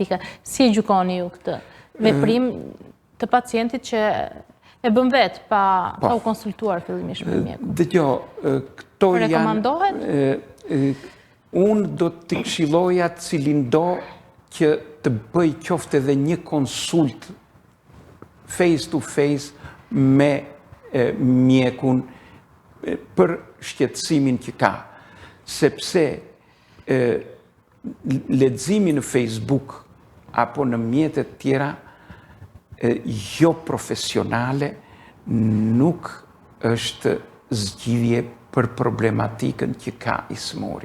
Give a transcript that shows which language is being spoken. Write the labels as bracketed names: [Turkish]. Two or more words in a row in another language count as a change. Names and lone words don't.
[Albanian] Si e gjykoni ju këtë veprim të pacientit që e bën vetë pa u konsultuar fillimisht me mjekun? Dëgjoj, këto janë... Rekomandohet? Unë do të këshilloja cilin do që të bëj qofte edhe një konsult [English] face to face [Albanian] me mjekun për shqetësimin që ka. Sepse leximi në Facebook apo në mjetet tjera jo profesionale nuk është zgjidhje për problematikën që ka i smuri.